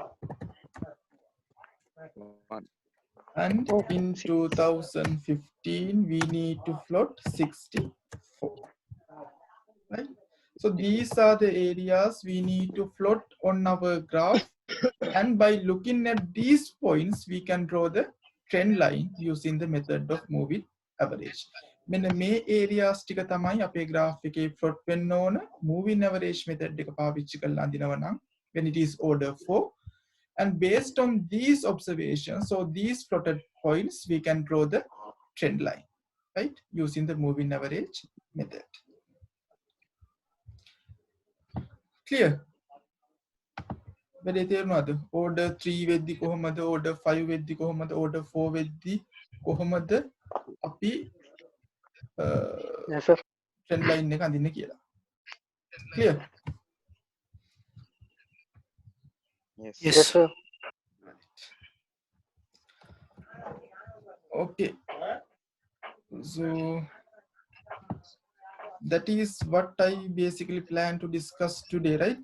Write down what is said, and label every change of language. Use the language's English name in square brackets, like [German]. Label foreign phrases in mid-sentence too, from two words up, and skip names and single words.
[English] And in 2015, we need to plot 64. Right? So these are the areas we need to plot on our graph. And by looking at these points, we can draw the trend line using the method of moving average. [Sinhala] මෙන්න මේ areas ටික තමයි අපේ graph එකේ plot වෙන්න ඕන [English] moving average method [Sinhala] එක පාවිච්චි කරලා අඳිනවා නම් [English] when it is order 4. And based on these observations, so these plotted points, we can draw the trend line, right? Using the moving average method. Clear? [Sinhala] වැඩේ තේරුණාද? Order 3 වෙද්දි කොහොමද? Order 5 වෙද්දි කොහොමද? Order 4 වෙද්දි කොහොමද අපි [English] Yes, sir. trend line [Sinhala] එක අඳින්න කියලා. [English] Clear? Yes, sir. Okay. So that is what I basically plan to discuss today, right?